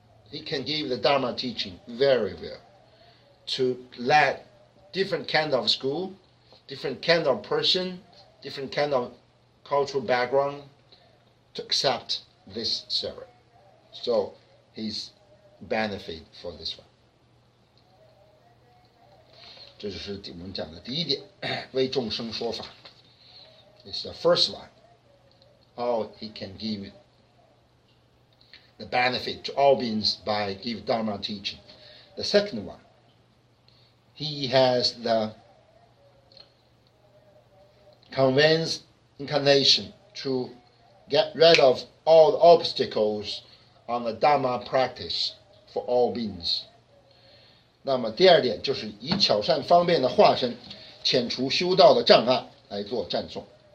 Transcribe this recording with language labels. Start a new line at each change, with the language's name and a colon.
English: He can give the Dharma teaching very well to let different kind of school, different kind of person, different kind of cultural background to accept this service. So he's benefit for this one.
Chinese: 这就是我们讲的第一点，为众生说法。
English: It's the first one. How he can give the benefit to all beings by give Dharma teaching. The second one, he has the convinced inclination to get rid of all the obstacles on the Dharma practice for all beings.
Chinese: 那么第二点就是以巧善方便的化身遣除修道的障碍来做赞颂。